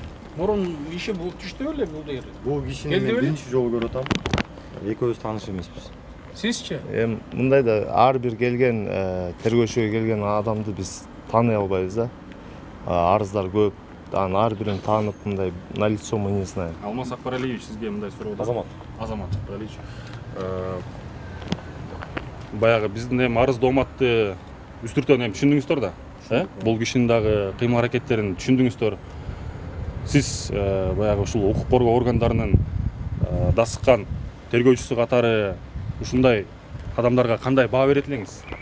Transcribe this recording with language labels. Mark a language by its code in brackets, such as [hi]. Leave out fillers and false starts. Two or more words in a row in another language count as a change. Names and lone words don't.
[ky] Мурун иши бул түштү беле бул жерде? Бул кишини мен биринчи жолу көрүп атам. Экөөбүз тааныш эмеспиз. Сизчи? Мындай да, ар бир келген тергөөчүгө келген адамды биз тааный албайбыз да. Арыздар көп. Анын ар бирин таанып, мындай [ru] на лицо мы не знаем. [ky] Алмаз Акбаралиевич сизге мындай суроо. Азамат Акбаралиевич. Баягы биздин эми арыз дооматты үстүртөн эми түшүндүңүздөр да. Бул кишинин дагы кыймыл аракеттерин түшүндүңүздөр. Сиз баягы ушул укук коргоо органдарынын дасыккан тергөөчүсү катары ушундай адамдарга кандай баа берет элеңиз?